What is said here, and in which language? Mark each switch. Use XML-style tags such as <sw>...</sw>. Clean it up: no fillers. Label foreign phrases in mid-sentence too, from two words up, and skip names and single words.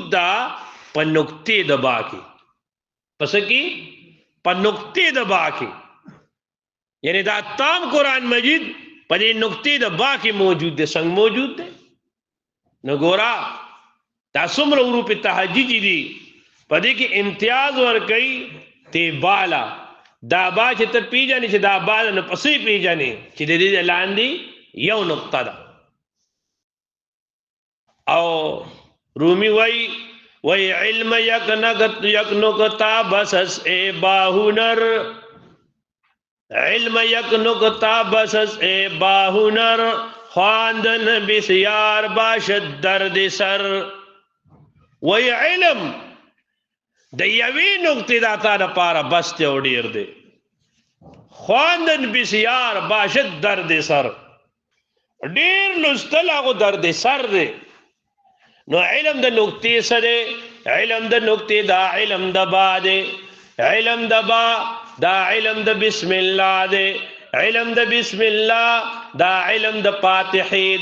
<ps>دا په نقطې د با کې پس کې په نقطې د با کې یعنی دا تام قران مجید په دې نقطې د با کې موجود دی څنګه موجود دی نو ګورا دا څومره حروف تهجدی دي په دې کې امتیاز ور کوي تی بالا دا با چې ته پیژنې چې دا با نه پسې پیژنې چې د دې لاندې یو نقطه ده او رومي وای</ps> <fa>علم یک نقطه بس ای باهنر علم یک نقطه بس ای باهنر خواندن بسیار باشد درد سر</fa> <ps>وای علم د یوې نقطې دا تا لپاره بس ته او ډیر دی</ps> <fa>خواندن بسیار باشد درد سر</fa> <ps>ډیر لوستل هغه درد سر دی نو علم د نقطې سره علم د نقطې دا علم د با دی علم د با دا علم د بسم الله دی علم د بسم الله دا علم د فاتحه</ps>